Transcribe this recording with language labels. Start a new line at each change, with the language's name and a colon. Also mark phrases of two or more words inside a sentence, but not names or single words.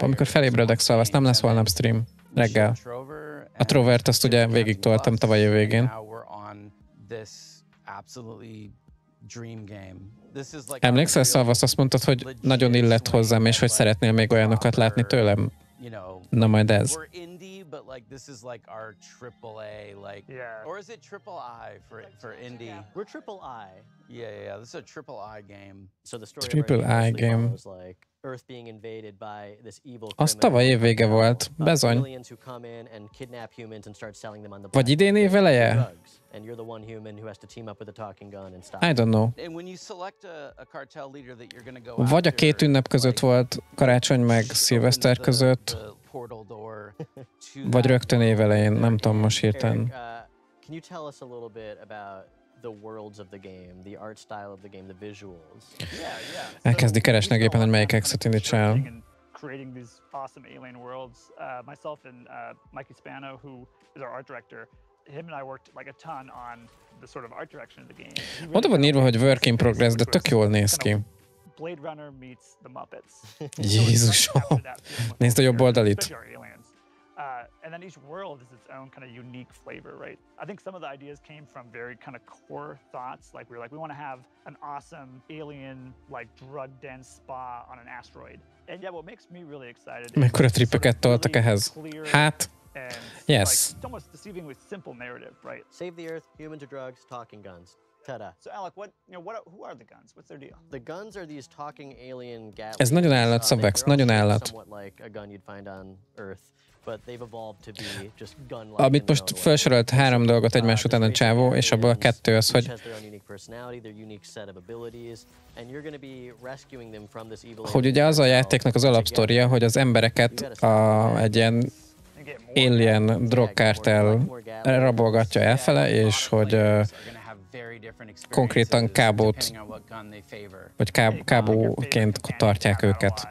Hungarian: Amikor felébredek, szóval azt nem lesz holnap stream. Reggel. A Trovert azt ugye végig toltam tavaly év végén. Emlékszel, Szalvasz, azt mondtad, hogy nagyon illett hozzám, és hogy szeretnél még olyanokat látni tőlem? Na majd ez.
English: But like this is like our AAA, or is it triple I for indie? We're triple I. Yeah. This is a triple I game. So the story triple I game. Was like Earth being invaded by this evil.
Hungarian: Az tavaly év vége volt, bezony. Vagy idén év eleje?
English: And you're the one human who has to team up with a talking gun and stop. I don't know. And when you select a cartel leader that you're going to go
Hungarian: vagy a két ünnep között volt, karácsony meg szilveszter között, vagy rögtön év elején, nem tudom most hirtelen.
English: Can you tell us a little bit about the worlds of the game, the art style of the game, the visuals?
Hungarian: Elkezdi keresni a gépen, hogy melyik exet indítsa el.
English: Creating these awesome alien worlds. Myself and Mikey Spano, who is our art director, him and I worked like a ton on the sort of art direction of the game.
Hungarian: Oda van írva, hogy
English: work in progress,
Hungarian: de tök jól néz ki.
English: Blade Runner meets the Muppets.
Hungarian: Jézusom! Nézd a jobb oldalit.
English: And then each world is its own kind of unique flavor, right? I think some of the ideas came from very kind of core thoughts. Like we want to have an awesome alien, like drug-dense spa on an asteroid. And yeah, what makes me really excited
Hungarian: mekkora trippeket toltak ehhez? Hát,
English: yes. It's almost deceiving with simple narrative, right? Save the Earth, humans or drugs, talking guns. Ta-da. So Alec, who are the guns? What's their deal? The guns are these talking alien Gatlians.
Hungarian: Ez nagyon állat, Szabex, nagyon állat.
English: Somewhat like a gun you'd find on Earth. But they've evolved to be just gun-like.
Hungarian: Amit most felsorolt 3 dolgot egymás után a csávó, és abból a 2 az, hogy hogy ugye az a játéknak az alapsztoria, hogy az embereket egy ilyen alien drogkártel rabolgatja elfele, és hogy konkrétan kábót, vagy kábóként tartják őket.